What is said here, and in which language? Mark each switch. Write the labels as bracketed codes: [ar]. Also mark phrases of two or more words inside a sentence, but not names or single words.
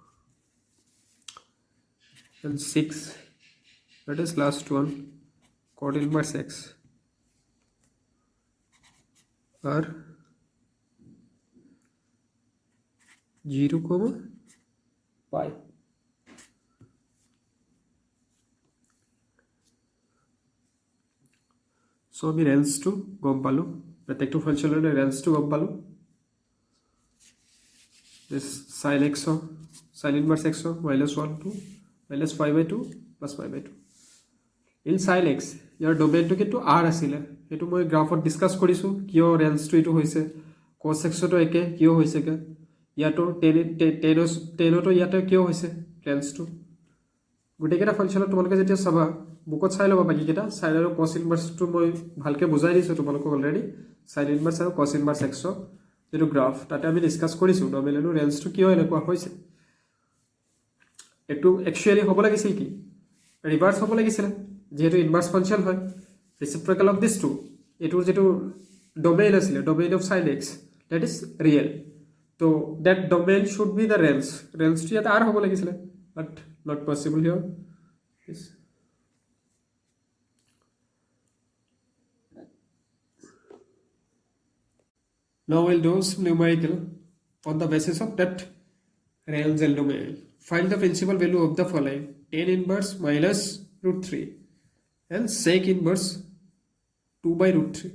[en] And 6, that is last one, cot inverse x are 0 comma pi. [as] So আমি রেঞ্জটো গম পালোঁ, প্ৰত্যেকটো ফাংচনৰে ৰেঞ্জটো গম পালোঁ. [en] this sin x sin inverse x minus 1 to minus pi by 2 plus pi by 2 in sin x. [as] ইয়াৰ ডোমেইনটো কিন্তু r আছিলে, সেইটো মই গ্ৰাফত ডিসকাস কৰিছোঁ কিয় ৰেঞ্জটো এইটো হৈছে, cos x তো একে কিয় হৈছে কে, ইয়াতো 10 তো ইয়াতে কিয় হৈছে ৰেঞ্জটো. গোটেইকেইটা ফাংচনত তোমালোকে যেতিয়া চাবা বুকত চাই ল'বা, বাকীকেইটা sin আৰু [en] cos inverse [as] মই ভালকৈ বুজাই দিছোঁ তোমালোকক অলৰেডি. [en] sin inverse [as] আৰু [en] cos inverse x [as] যেটো গ্ৰাফ তাতে আমি ডিসকাস কৰিছোঁ নমিনেল ৰেঞ্জটো কিয় এনেকুৱা হৈছে. এটো একচুয়ালি হ'ব লাগিছিল কি ৰিভাৰ্স হ'ব লাগিছিল, যেহেতু [en] inverse function [as] হয় [en] reciprocal of this two. [as] এটোৰ যেটো ডোমেইন আছিলে, [en] Domain of sin x, that is real. তো that domain should be the range [as] ইয়াত r হ'ব লাগিছিল, [en] But not possible here. Now we'll do some numerical on the basis of that range and domain. Find the principal value of the following: tan inverse minus root 3 and sec inverse 2 by root 3.